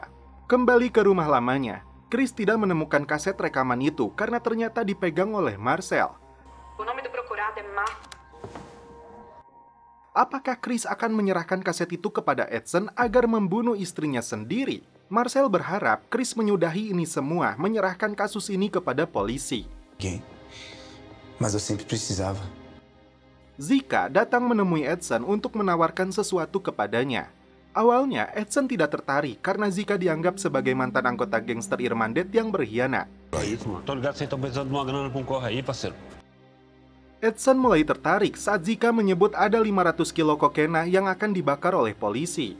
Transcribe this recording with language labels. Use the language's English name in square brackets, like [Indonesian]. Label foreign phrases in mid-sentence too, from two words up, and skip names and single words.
[Indonesian] Kembali ke rumah lamanya, Chris tidak menemukan kaset rekaman itu karena ternyata dipegang oleh Marcel. Apakah Chris akan menyerahkan kaset itu kepada Edson agar membunuh istrinya sendiri? Marcel berharap Chris menyudahi ini semua, menyerahkan kasus ini kepada polisi. [Portuguese] Mas eu sempre precisava. [Indonesian] Zika datang menemui Edson untuk menawarkan sesuatu kepadanya. Awalnya, Edson tidak tertarik karena Zika dianggap sebagai mantan anggota gangster Irmandet yang berkhianat. Edson mulai tertarik saat Zika menyebut ada 500 kilo kokena yang akan dibakar oleh polisi.